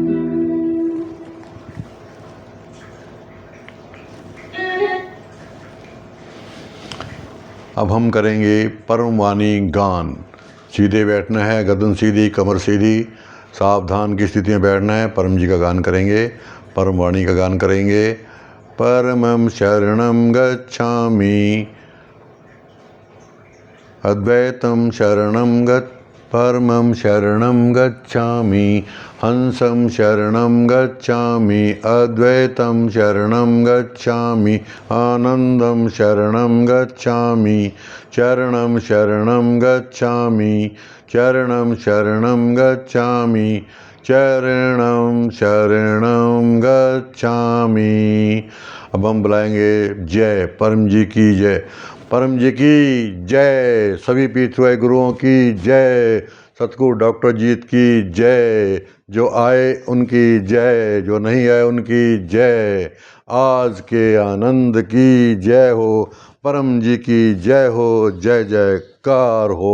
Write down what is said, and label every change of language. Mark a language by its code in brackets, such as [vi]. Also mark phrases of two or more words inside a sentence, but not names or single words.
[hi] अब हम करेंगे परम वाणी गान। सीधे बैठना है, गर्दन सीधी, कमर सीधी, सावधान की स्थिति में बैठना है। परम जी का गान करेंगे, परम वाणी का गान करेंगे। [sa] परमं शरणं गच्छामि, अद्वैतं शरणं परमं शरणं गच्छामि, हंसं शरणं गच्छामि, अद्वैतं शरणं गच्छामि, आनन्दं शरणं गच्छामि, चरणं शरणं गच्छामि, चरणं शरणं गच्छामि, चरणं शरणं गच्छामि। [hi] अब हम बुलाएंगे जय, परम जी की जय, परम जी की जय, सभी पीतृ गुरुओं की जय, सतगुरु डॉक्टर जीत की जय, जो आए उनकी जय, जो नहीं आए उनकी जय, आज के आनंद की जय हो, परम जी की जय हो, जय जयकार हो।